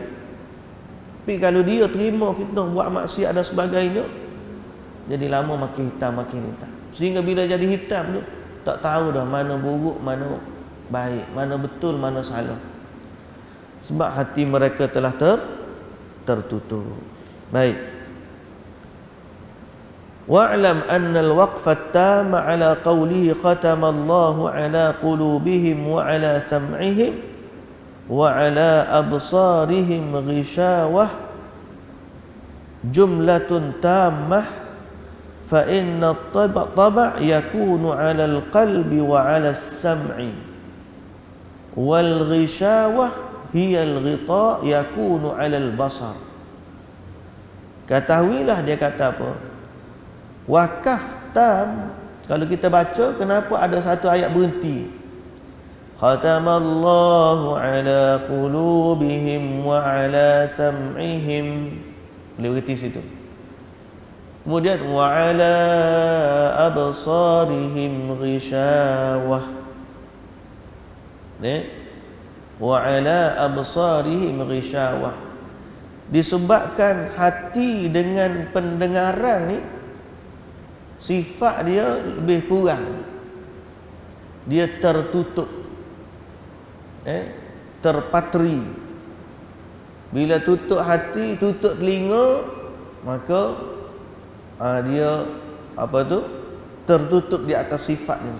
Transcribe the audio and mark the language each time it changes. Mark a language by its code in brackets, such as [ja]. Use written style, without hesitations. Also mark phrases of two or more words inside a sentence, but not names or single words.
[ms] Tapi kalau dia terima fitnah, buat maksiat dan sebagainya, jadi lama makin hitam. Sehingga bila jadi hitam tu, tak tahu dah mana buruk, mana baik, mana betul, mana salah. Sebab hati mereka telah tertutup. Baik. [ar] واعلم أن الوقف التام على قوله ختم الله على قلوبهم وعلى سمعهم وعلى أبصارهم غشاوة جملة تامة فإن الطبع يكون على القلب وعلى السمع والغشاوة هي الغطاء يكون على البصر. [ms] Ketahuilah, dia kata apa? [ar] وقف تام, [ms] kalau kita baca, kenapa ada satu ayat berhenti? [ar] ختم الله على قلوبهم وعلى سمعهم. [ms] Boleh berhenti situ. [ar] Kemudian وعلى أبصارهم غشاوة. وعلى أبصارهم غشاوة. [ms] Disebabkan hati dengan pendengaran ni sifat dia lebih kurang, dia tertutup, terpatri. Bila tutup hati, tutup telinga, maka dia apa tu, tertutup di atas sifat dia.